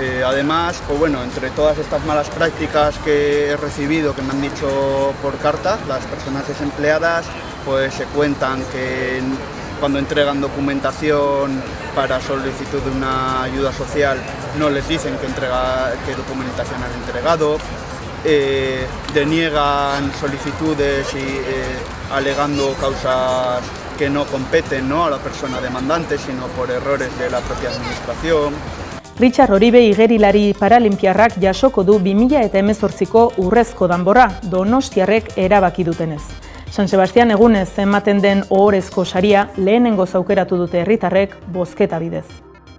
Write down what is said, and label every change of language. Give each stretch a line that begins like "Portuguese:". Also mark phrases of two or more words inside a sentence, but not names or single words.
Spanish: Además, pues bueno, entre todas estas malas prácticas que he recibido, que me han dicho por carta, las personas desempleadas, pues se cuentan que cuando entregan documentación para solicitud de una ayuda social no les dicen qué documentación han entregado, deniegan solicitudes y alegando causas que no competen, ¿no?, a la persona demandante, sino por errores de la propia administración.
Basque: Richard Oribe igerilari paralimpiarrak jasoko du 2018ko urrezko danborra donostiarrek erabaki dutenez. San Sebastian egunez ematen den ohorezko saria lehenengoz aukeratu dute herritarrek bozketa bidez.